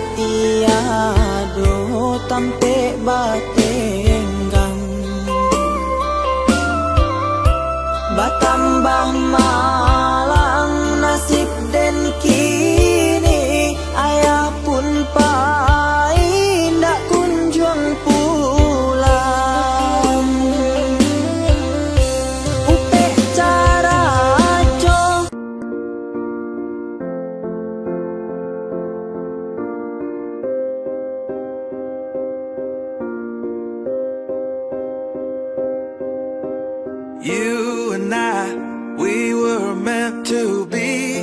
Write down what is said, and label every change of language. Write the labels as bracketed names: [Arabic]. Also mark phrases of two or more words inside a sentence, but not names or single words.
[Minangkabau] tiado tampe batenggang batambah malang nasib den kini ayah pun pai ndak kunjung pulang upe cara jo. [English] You and I, we were meant to be.